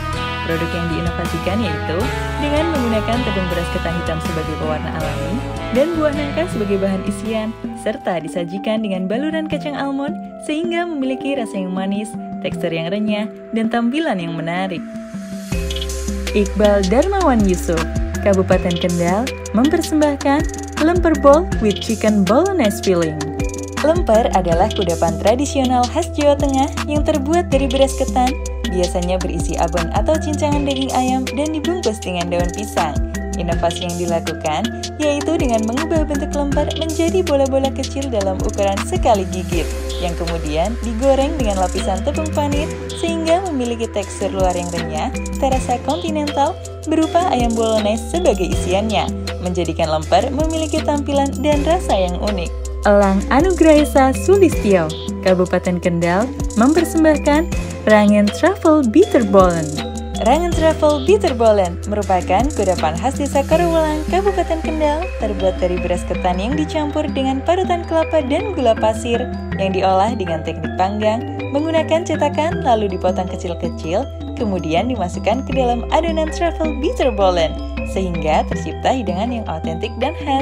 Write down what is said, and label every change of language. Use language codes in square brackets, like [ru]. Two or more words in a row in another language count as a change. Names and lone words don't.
[id] Produk yang diinovasikan yaitu dengan menggunakan tepung beras ketan hitam sebagai pewarna alami dan buah nangka sebagai bahan isian, serta disajikan dengan baluran kacang almond sehingga memiliki rasa yang manis, tekstur yang renyah, dan tampilan yang menarik. Iqbal Darmawan Yusuf, Kabupaten Kendal, mempersembahkan [en] lemper bowl with chicken bolognese filling. [id] Lemper adalah kudapan tradisional khas Jawa Tengah yang terbuat dari beras ketan, biasanya berisi abon atau cincangan daging ayam dan dibungkus dengan daun pisang. Inovasi yang dilakukan yaitu dengan mengubah bentuk lemper menjadi bola-bola kecil dalam ukuran sekali gigit, yang kemudian digoreng dengan lapisan tepung panir sehingga memiliki tekstur luar yang renyah, terasa kontinental, berupa ayam bolognese sebagai isiannya, menjadikan lemper memiliki tampilan dan rasa yang unik. Elang Anugrahesa Sulistyo, Kabupaten Kendal, mempersembahkan Rangen Truffle Bitterbollen. Rangen Truffle Bitterbollen merupakan kudapan khas desa Karawalang, Kabupaten Kendal, terbuat dari beras ketan yang dicampur dengan parutan kelapa dan gula pasir, yang diolah dengan teknik panggang, menggunakan cetakan lalu dipotong kecil-kecil, kemudian dimasukkan ke dalam adonan truffle bitterbollen, sehingga tercipta hidangan yang otentik dan khas.